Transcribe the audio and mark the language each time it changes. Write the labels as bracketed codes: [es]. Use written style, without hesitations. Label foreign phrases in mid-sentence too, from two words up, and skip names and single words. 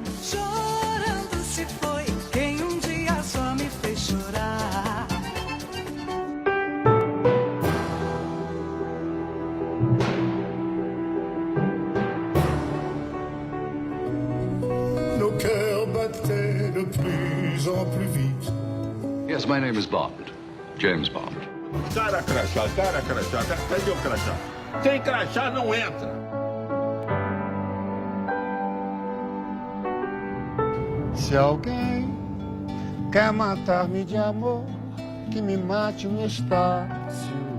[pt] Chorando se foi quem um dia só me fez chorar. [fr] Nos cœurs battaient de plus en plus vite. [en] Yes, my name is Bond. James Bond. [pt] Cara crachá. Cadê o crachá? Sem crachá não entra. Se alguém quer matar-me de amor, que me mate no Estácio.